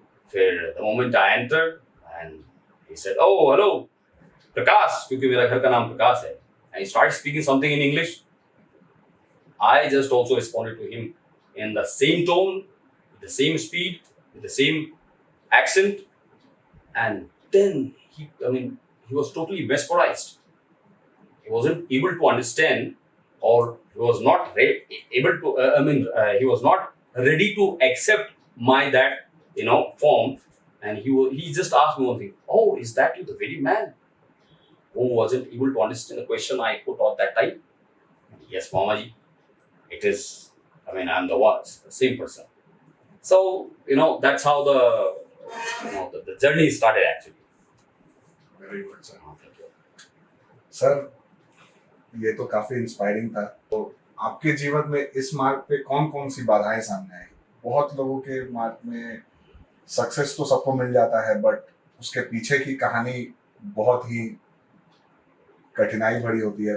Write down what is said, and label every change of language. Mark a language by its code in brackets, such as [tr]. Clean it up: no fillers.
[en] फिर the moment I entered and he said, oh hello Prakash, [hi] क्योंकि मेरा घर का नाम प्रकाश है, [en] And he start speaking something in English. I just also responded to him in the same tone, with the same speed, with the same accent, and then he was totally mesmerized. He wasn't able to understand, or he was not able to he was not ready to accept my that form, and he just asked me one thing, oh, is that you, the very man who wasn't able to understand the question I put at that time? Yes, Mamaji, it is, I'm the same person. So that's how the journey started actually. Very good sir. [hi] Sir, ये तो काफी inspiring था। तो आपके जीवन में इस मार्ग पे कौन कौन सी बाधाएं सामने आई? बहुत लोगों के मार्ग में सक्सेस तो सबको मिल जाता है, बट उसके पीछे की कहानी बहुत ही कठिनाई भरी होती है।